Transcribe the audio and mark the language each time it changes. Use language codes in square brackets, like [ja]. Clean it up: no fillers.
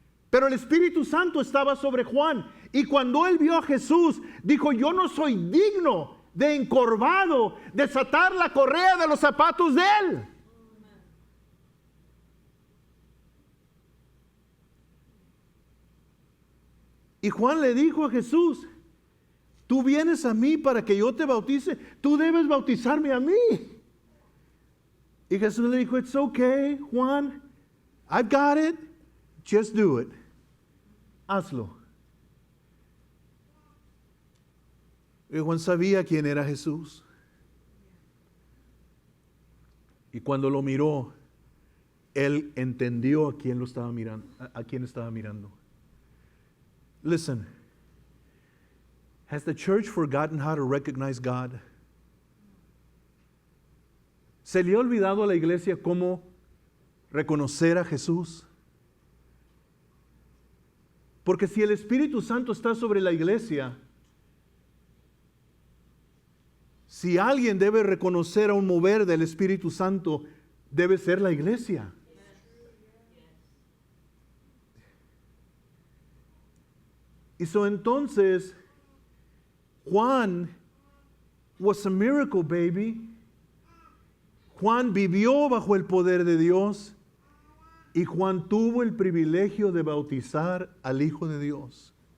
[es] Pero el Espíritu Santo estaba sobre Juan y cuando él vio a Jesús, dijo, yo no soy digno de encorvado, desatar la correa de los zapatos de él. Y Juan le dijo a Jesús, tú vienes a mí para que yo te bautice, tú debes bautizarme a mí. Y Jesús le dijo, [en] it's okay, Juan, I've got it, just do it. [es] Hazlo. Y Juan sabía quién era Jesús. Y cuando lo miró, él entendió a quién lo estaba mirando, a quién estaba mirando. [en] Listen, has the church forgotten how to recognize God? [es] ¿Se le ha olvidado a la iglesia cómo reconocer a Jesús? Porque si el Espíritu Santo está sobre la iglesia, si alguien debe reconocer a un mover del Espíritu Santo, debe ser la iglesia. Y entonces, Juan [en] was a miracle baby. [es] Juan vivió bajo el poder de Dios y Juan tuvo el privilegio de bautizar al Hijo de Dios.